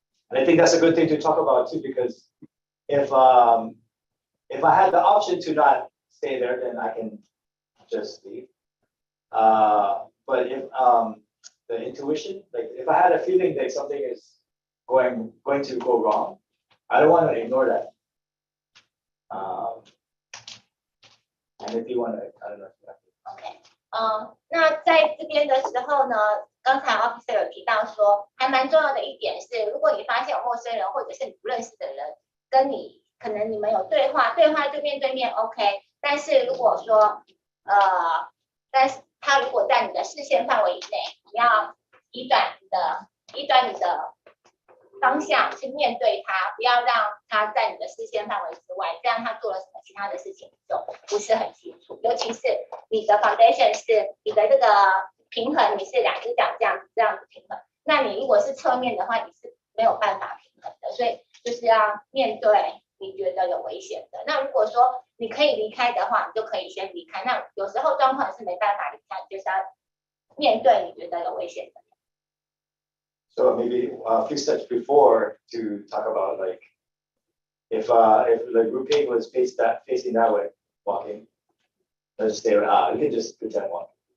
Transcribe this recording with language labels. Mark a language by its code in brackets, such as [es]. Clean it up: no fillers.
[en] And I think that's a good thing to talk about too, because if I had the option to not stay there, then I can just leave. But if the intuition, like if I had a feeling that something is going to go wrong, I don't want to ignore that. And if you want to, I don't know. [zh] OK， 那在这边的时候呢，刚才 officer 有提到说，还蛮重要的一点是，如果你发现有陌生人或者是你不认识的人跟你，可能你们有对话就面对面 OK， 但是如果说但是他如果在你的视线范围以内，你要移转你的方向去面对他，不要让他在你的视线范围之外，这样他做了什么其他的事情就不是很清楚。尤其是你的 foundation 是你的这个平衡，你是2只脚这样子平衡，那你如果是侧面的话，你是没有办法平衡的，所以就是要面对你觉得有危险的。那如果说你可以离开的话，你就可以先离开。那有时候状况是没办法离开，就是要面对你觉得有危险的。 [en] So maybe a few steps before to talk about like if the grouping was facing that way, walking, let's stay around. You can just pretend walking.